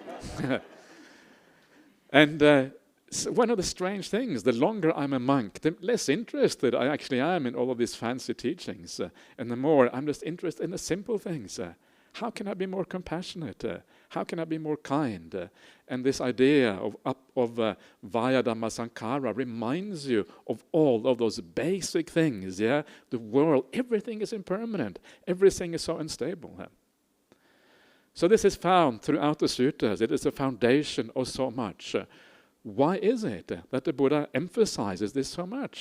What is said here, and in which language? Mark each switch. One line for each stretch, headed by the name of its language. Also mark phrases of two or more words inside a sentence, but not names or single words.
English: And so one of the strange things, the longer I'm a monk, the less interested I actually am in all of these fancy teachings. And the more I'm just interested in the simple things. How can I be more compassionate? How can I be more kind? And this idea of
Pali: vaya dhamma sankhara
English: reminds you of all of those basic things. Yeah, the world, everything is impermanent. Everything is so unstable. So this is found throughout the suttas. It is the foundation of so much. Why is it that the Buddha emphasizes this so much?